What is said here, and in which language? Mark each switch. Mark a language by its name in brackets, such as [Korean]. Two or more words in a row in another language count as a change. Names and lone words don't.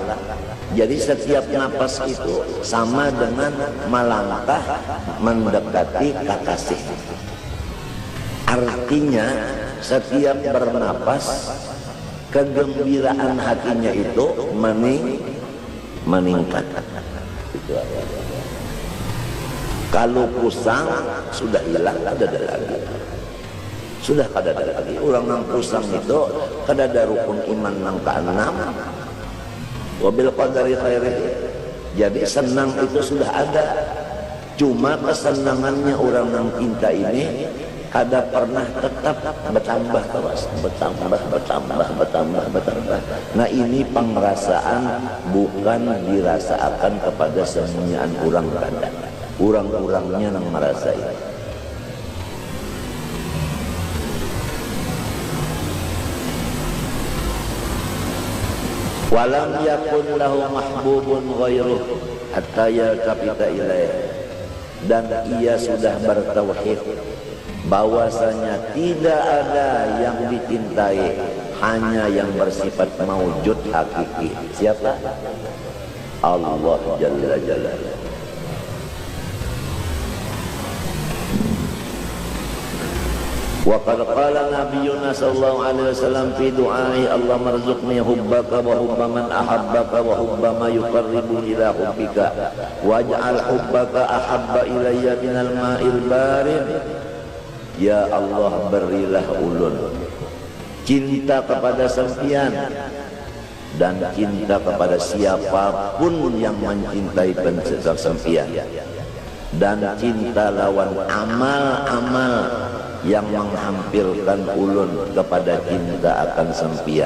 [Indonesian] Jadi setiap napas itu sama dengan melangkah mendekati kekasih. Artinya setiap bernapas kegembiraan hatinya itu meningkat. [Banjar] Kalau pusang sudah hilang, kadada lagi. Sudah kadada lagi. Orang nang pusang itu kadada rukun iman nang keenam. [Arabic] وبالقدر خيره. [Banjar] Jadi senang itu sudah ada. Cuma kesenangannya orang nang cinta ini kada pernah tetap bertambah terus, bertambah. Nah ini pengerasaan bukan dirasakan kepada semuanya orang kada. [Indonesian] Orang-orangnya yang merasai. [Arabic] ولم يكن له محبوب غيره حتى يلتفت إليه. [Indonesian] Dan ia sudah bertauhid bahwasanya tidak ada yang dicintai, hanya yang bersifat maujud hakiki. Siapa? [Arabic] الله جل جلاله. وقد قال نبينا صلى الله عليه وسلم في دعائ اللهم ارزقني حبك وحب من أحبك وحب ما يقرب إلى حبك واجعل حبك أحب إلي من الماء البارد. يا الله, [Banjar] berilah ulun cinta kepada sempian dan cinta kepada siapapun yang mencintai sempian, dan cinta lawan amal-amal yang menghampirkan ulun kepada cinta akan sempian.